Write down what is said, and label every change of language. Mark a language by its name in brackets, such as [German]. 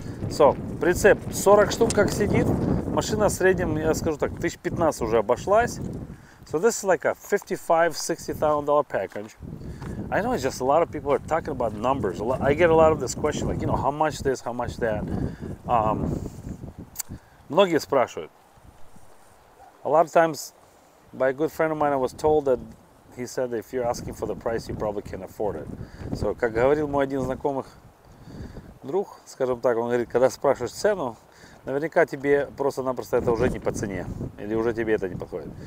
[Russian] So, прицеп 40 штук как сидит, машина в среднем, я скажу так, 1015 уже обошлась. [English] So this is like a $55,000–$60,000 package. I know it's just a lot of people are talking about numbers. I get a lot of this question, like, how much this, how much that. [Russian] Многие спрашивают. [English] A lot of times, by a good friend of mine, I was told that he said if you're asking for the price, you probably can't afford it. [Russian] So, как говорил мой один знакомых друг, скажем так, он говорит, когда спрашиваешь цену, наверняка тебе просто-напросто это уже не по цене, или уже тебе это не подходит.